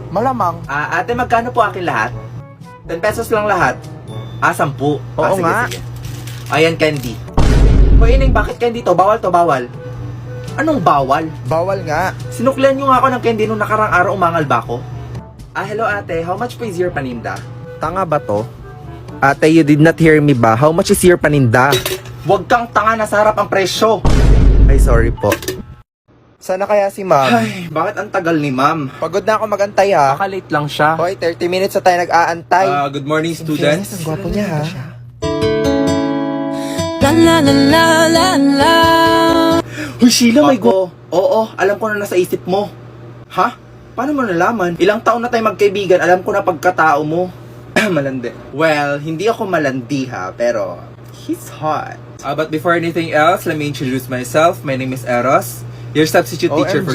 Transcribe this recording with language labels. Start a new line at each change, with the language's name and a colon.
Filipino: Malamang. Ate, magkano po akin lahat? 10 pesos lang lahat. 10. Oo nga. Sige. Ayan, candy. Hoy, Ining, bakit candy to? Bawal to, bawal. Anong bawal? Bawal nga. Sinuklian nyo nga ako ng candy nung nakarang araw, umangal ba ako?
English: Hello ate, how much po is your paninda?
Filipino: Tanga ba to?
English: Ate, you did not hear me ba? How much is your paninda?
Filipino: Huwag kang tanga, nasa harap ang presyo. Ay, sorry po. Sana kaya si ma'am? Ay, bakit ang tagal ni ma'am? Pagod na ako magantay ha. Baka-late lang siya. Hoy, 30 minutes na tayo nag-aantay.
English: Good morning, students.
Filipino: Ang gwapo niya ha. Hoy, Sheila, may go. Oo, alam ko na nasa isip mo. Ha? Paano mo nalaman? Ilang taon na tayo magkaibigan, alam ko na pagkatao mo. Malandi. Well, hindi ako malandi ha, pero
English: he's hot. But before anything else, let me introduce myself. My name is Eros, your substitute teacher for